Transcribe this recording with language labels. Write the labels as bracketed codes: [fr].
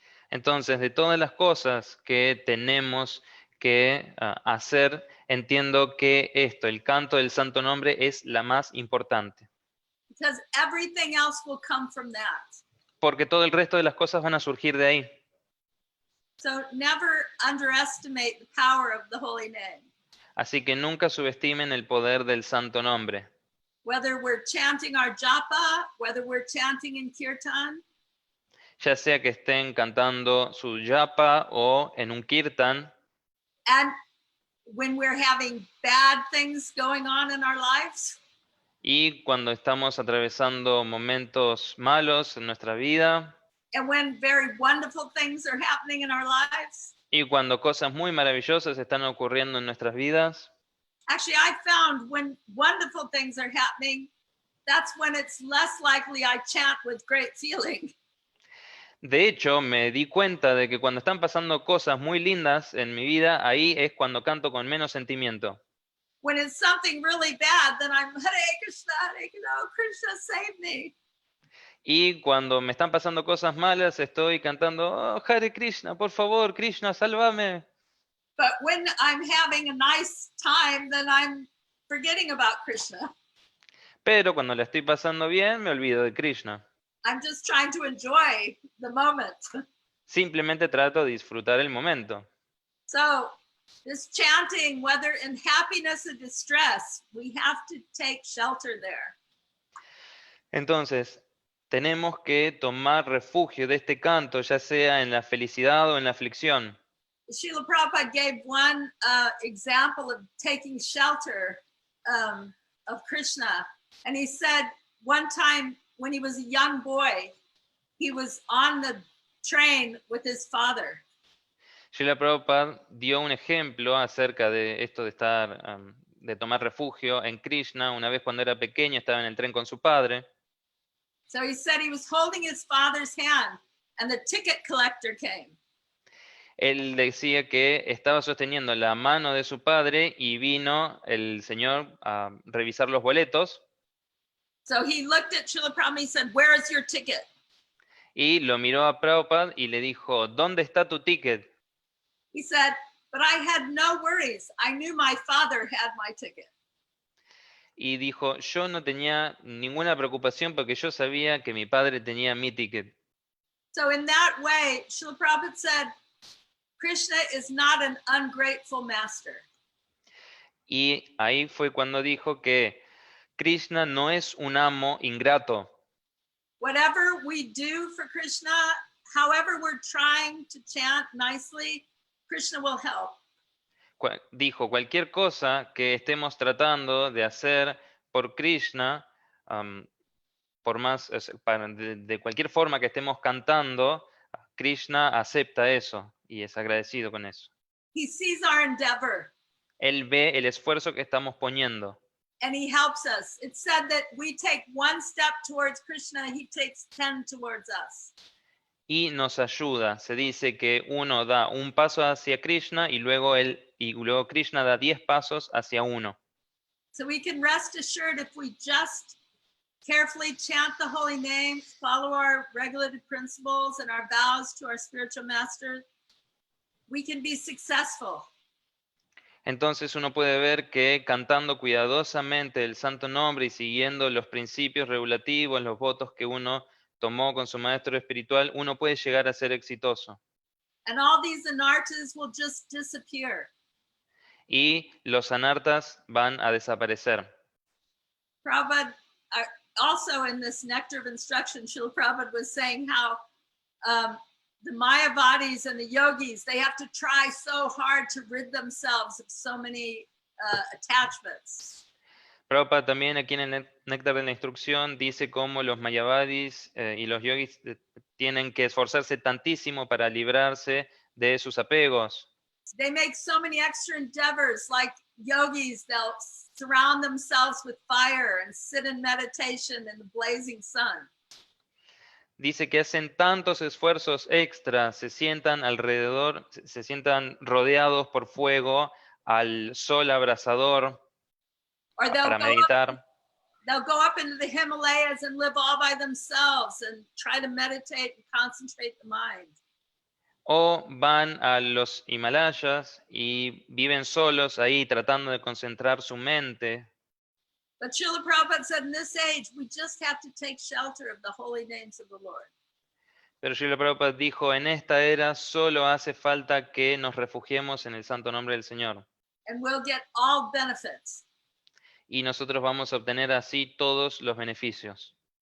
[es] Entonces, de todas las cosas que tenemos que hacer, entiendo que el canto del Santo Nombre, es la más importante. [en] because everything else will come from that. [es] Porque todo el resto de las cosas van a surgir de ahí. [en] So never underestimate the power of the holy name. [es] Así que nunca subestimen el poder del Santo Nombre. [en] Whether we're chanting our japa, whether we're chanting in kirtan, [es] Ya sea que estén cantando su yapa o en un kirtan, [en] and when we're having bad things going on in our lives, [es] y cuando estamos atravesando momentos malos en nuestra vida, [en] and when very wonderful things are happening in our lives. [es] y cuando cosas muy maravillosas están ocurriendo en nuestras vidas. [en] Actually, I found when wonderful things are happening, that's when it's less likely I chant with great feeling. [es] De hecho, me di cuenta de que cuando están pasando cosas muy lindas en mi vida, ahí es cuando canto con menos sentimiento. [en] When it's something really bad, then I'm Hare Krishna, Krishna save me. [es] Y cuando me están pasando cosas malas, estoy cantando, oh, Hare Krishna, por favor, Krishna, sálvame. [en] But when I'm having a nice time, then I'm forgetting about Krishna. [es] Pero cuando la estoy pasando bien, me olvido de Krishna. [en] I'm just trying to enjoy the moment. [es] Simplemente trato de disfrutar el momento. [en] So this chanting, whether in happiness or distress, we have to take shelter there. [es] Entonces, tenemos que tomar refugio de este canto, ya sea en la felicidad o en la aflicción. [en] Srila Prabhupada gave one example of taking shelter of Krishna. And he said one time when he was a young boy, he was on the train with his father. [es] Srila Prabhupada dio un ejemplo acerca de esto de estar, de tomar refugio en Krishna. Una vez cuando era pequeño estaba en el tren con su padre. [en] So he said he was holding his father's hand and the ticket collector came. [es] Él decía que estaba sosteniendo la mano de su padre y vino el señor a revisar los boletos. [en] So he looked at Srila Prabhupada and he said, "Where is your ticket?" [es] Y lo miró a Prabhupada y le dijo, ¿dónde está tu ticket? [en] He said, "But I had no worries. I knew my father had my ticket." [es] Y dijo, yo no tenía ninguna preocupación porque yo sabía que mi padre tenía mi ticket. [en] So in that way, Srila Prabhupada said, Krishna is not an ungrateful master. [es] Y ahí fue cuando dijo que Krishna no es un amo ingrato. [en] Whatever we do for Krishna, however we're trying to chant nicely, Krishna will help. [es] Dijo, cualquier cosa que estemos tratando de hacer por Krishna, por más, de cualquier forma que estemos cantando, Krishna acepta eso y es agradecido con eso. [en] He sees our endeavor [es] Él ve el esfuerzo que estamos poniendo [en] and he helps us. It's said that we take one step towards Krishna, he takes 10 towards us. [es] y nos ayuda. Se dice que uno da un paso hacia Krishna y luego Krishna da 10 pasos hacia uno. [en] So we can rest assured if we just carefully chant the holy name, follow our regulated principles and our vows to our spiritual master, we can be successful. [es] Entonces uno puede ver que cantando cuidadosamente el santo nombre y siguiendo los principios regulativos, los votos que uno tomó con su maestro espiritual, uno puede llegar a ser exitoso. [en] And all these anarthas will just disappear. [es] Y los anartas van a desaparecer. [en] Prabhupada, also in this Nectar of Instruction, Srila Prabhupada was saying how the Mayavadis and the yogis, they have to try so hard to rid themselves of so many attachments. [es] Prabhupada también aquí en el Néctar de la Instrucción dice cómo los mayavadis y los yogis tienen que esforzarse tantísimo para librarse de sus apegos. [en] They make so many extra endeavors, like yogis, they'll surround themselves with fire and sit in meditation in the blazing sun. [es] Dice que hacen tantos esfuerzos extras, se sientan alrededor, se sientan rodeados por fuego al sol abrasador [en] Or [es] para meditar. [en] they'll go up into the Himalayas and live all by themselves and try to meditate and concentrate the mind. [es] o van a los Himalayas y viven solos ahí tratando de concentrar su mente. [en] But Srila Prabhupada said in this age, we just have to take shelter of the holy names of the Lord. [es] Pero Srila Prabhupada dijo, en esta era solo hace falta que nos refugiemos en el santo nombre del Señor. [en] And we'll get all benefits. [es] Y nosotros vamos a obtener así todos los beneficios.